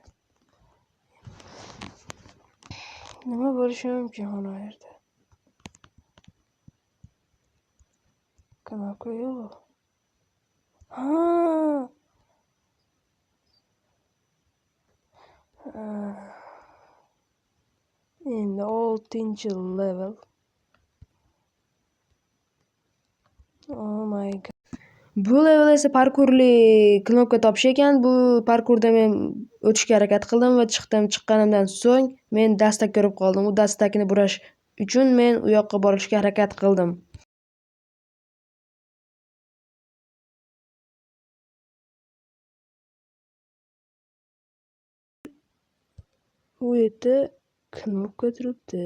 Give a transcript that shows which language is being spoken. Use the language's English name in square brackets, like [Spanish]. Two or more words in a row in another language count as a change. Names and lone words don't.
[Uzbek] Nima bo'lishi mumkin mana bu yerda? Knopka yo'q. Ha. Endi 6-level. [English] Oh my god. [Uzbek] Bu level esa parkurli knopka topish ekan. Bu parkurda men o'tishga harakat qildim va chiqdim. Chiqqanimdan so'ng men dastak ko'rib qoldim. U dastakni burash uchun men u yoqqa borishga harakat qildim. U yerda knopka turibdi.